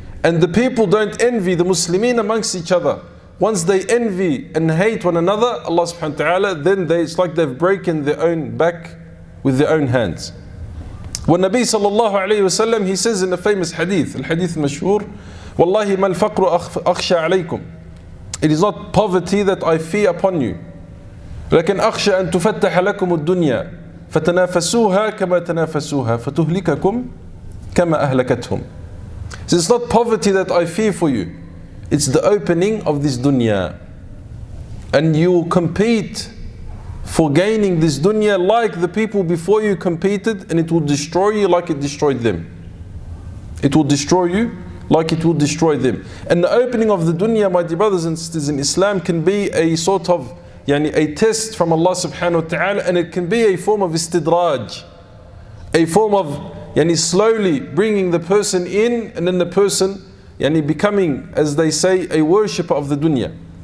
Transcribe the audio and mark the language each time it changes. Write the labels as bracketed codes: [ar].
[en] And the people don't envy the Muslimin amongst each other. Once they envy and hate one another, Allah subhanahu wa ta'ala, then it's like they've broken their own back with their own hands. When Nabi sallallahu alayhi wa sallam, he says in the famous hadith, [ar] al-hadith mashhur, Wallahi mal faqru akhsha alaykum. [en] It is not poverty that I fear upon you. [ar] لكن أخشى أن تفتح لكم الدنيا فتنافسوها كما تنافسوها فتهلككم كما أهلكتهم. [en] So it's not poverty that I fear for you. It's the opening of this dunya. And you will compete for gaining this dunya like the people before you competed, and it will destroy you like it destroyed them. It will destroy you like it will destroy them. And the opening of the dunya, my dear brothers and sisters in Islam, can be a sort of a test from Allah subhanahu wa ta'ala, and it can be a form of istidraj, a form of slowly bringing the person in, and then the person becoming, as they say, a worshipper of the dunya.